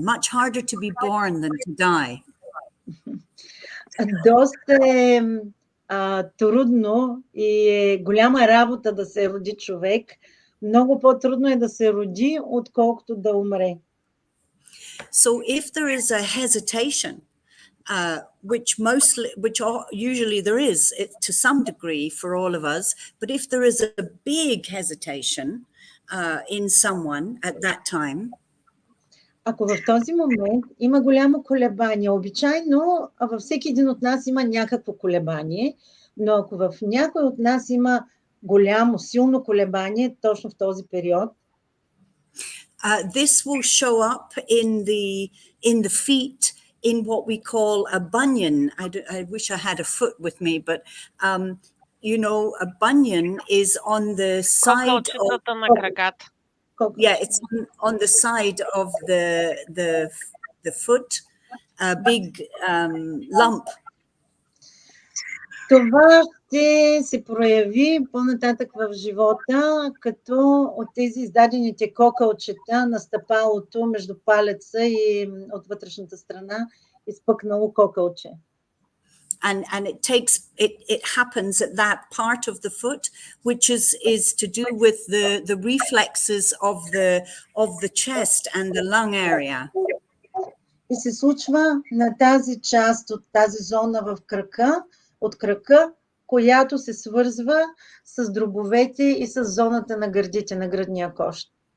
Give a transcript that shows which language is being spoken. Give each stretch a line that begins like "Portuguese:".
English: Much harder to be born than to die.
Bulgarian: Доста е трудно и е голяма работа да се роди човек. Много по-трудно е да се роди, отколкото да умре.
English: So if there is a hesitation, which usually there is to some degree for all of us, but if there is a big hesitation in someone at that time,
Bulgarian: ако в този момент има голямо колебание, обичайно във всеки един от нас има някакво колебание, но ако в някой от нас има голямо, силно колебание, точно в този период,
English: this will show up in the feet, in what we call a bunion. I wish I had a foot with me, but you know, a bunion is on the side of it's on the side of the foot, a big lump.
Bulgarian: Това ще се прояви по-нататък в живота, като от тези издадените кокълчета на стъпалото между палеца и от вътрешната страна изпъкнало кокълче.
English: And it happens at that part of the foot, which is to do with the reflexes of the chest and the lung area.
Bulgarian: И се случва на тази част от тази зона в кръка, от кръка, която се свързва с дробовете и с зоната на гърдите, на гръдния кошт.